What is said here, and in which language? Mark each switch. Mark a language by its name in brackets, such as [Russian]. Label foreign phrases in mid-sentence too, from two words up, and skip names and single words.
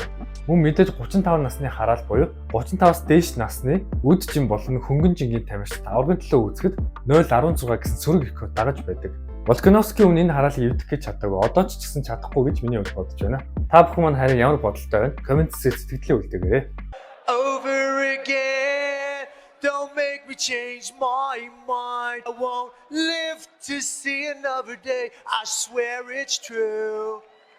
[Mongolian] Мөн мэдээж 35 насны хараал буюу 35-аас дээш насны үд жин болон хөнгөн жингийн тамирчид аврагын төлөө үүсгэд 0.16 гэсэн сөрөг рекорд дагаж байдаг. Волкановски өмнө энэ хараалыг эвдэх гэж чадаагүй. Одоо ч гэсэн чадахгүй гэж миний хувьд бодож байна. Та бүхэн маань харин ямар бодолтой байна? Комент хэсэгт сэтгэлээ үлдээгээрэй. [English] Over again, don't make me change my mind. I won't live to see another day. I swear it's true.